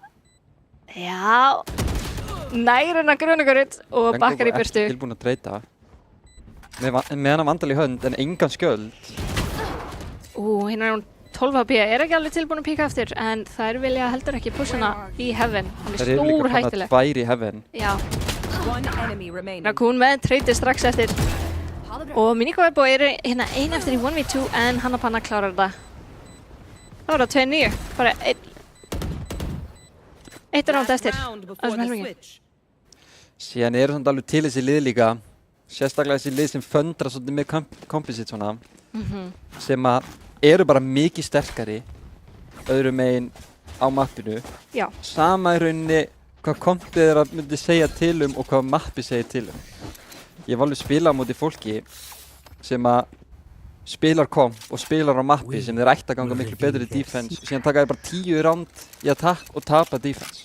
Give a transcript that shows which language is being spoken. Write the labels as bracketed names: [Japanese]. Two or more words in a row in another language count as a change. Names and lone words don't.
[Icelandic] Já, nær hérna grunugurinn og bakkar í burtu. Ekki tilbúin að treyta. Með hana vandal í hönd en engan skjöld. Hérna er hún 12 HP, er ekki alveg tilbúin að píka eftir en þær vilja heldur ekki pusha hana í heaven. Hún er Þær eru líka stór komnar hættuleg. 2 í heaven. Já, [English] One enemy remaining. [Icelandic] hún með treytið strax eftir. Og Miniko Ebo er hérna ein eftir í 1v2 en Hanna Panna klárar þetta. Það var það 2-9, bara eitt round eftir. [English] Round before [Icelandic] þessum [English] the [Icelandic] helmingi. [English] switch. [Icelandic] Síðan eru samt alveg til þessi lið líka. Sérstaklega þessi lið sem föndra svolítið með composite svona. Sem að eru bara mikið sterkari öðrum megin á mappinu. Já, Sama í rauninni hvað kompið þeirra myndi segja til og hvað mappi segir til Ég hef alveg spilað á móti fólki sem að spilar komp og spilar á mappi sem þeir ætti að ganga miklu betur í defense og síðan taka þeir bara 10 round í attack og tapa defense.